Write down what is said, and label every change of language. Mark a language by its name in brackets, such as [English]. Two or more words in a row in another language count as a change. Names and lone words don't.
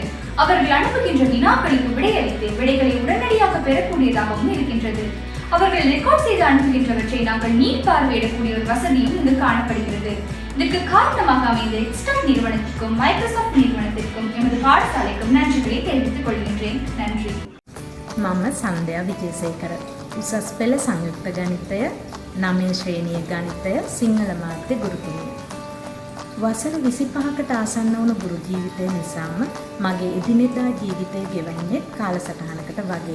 [Tamil] அவர்கள் அனுப்புகின்ற வினாக்களுக்கு விடையளித்து விடைகளை உடனடியாக பெறக்கூடியதாகவும் இருக்கின்றது. அவர்கள் ரெக்கார்ட் செய்து அனுப்புகின்றவற்றை நாங்கள் நீர் பார்வையிடக்கூடிய ஒரு வசதியும் இங்கு காணப்படுகிறது. இதற்கு காரணமாக அமைந்த எக்ஸ்டாக் நிறுவனத்திற்கும் மைக்ரோசாஃப்ட் நிறுவனத்திற்கும் எமது பாடசாலைக்கும் நன்றிகளை தெரிவித்துக் கொள்கின்றேன். நன்றி. [Sinhala] මම සන්ධ්‍යා විජේසේකර උසස් පෙළ සංයුක්ත ගණිතය 9 ශ්‍රේණියේ ගණිතය සිංහල මාධ්‍ය ගුරුතුමිය. වසර 25කට ආසන්න වුණු ගුරු ජීවිතය නිසාම මගේ එදිනෙදා ජීවිතය ගෙවන්නේ කාලසටහනකට වගේ.